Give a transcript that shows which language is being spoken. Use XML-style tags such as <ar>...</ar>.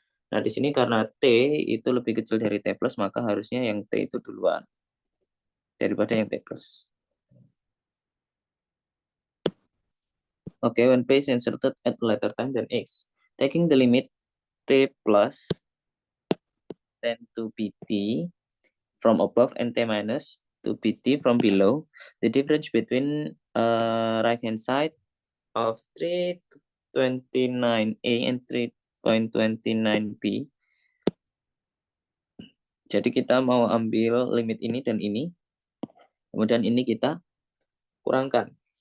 <id>Nah, di sini karena T itu lebih kecil dari T plus, maka harusnya yang T itu duluan daripada yang T plus.</id> <en>Oke, when P is inserted at later time than X, taking the limit T plus tend to PT from above and T minus to PT from below, the difference between right hand side of 329A and 3.29B.</en> <id>Jadi kita mau ambil limit ini dan ini, kemudian ini kita kurangkan.</id>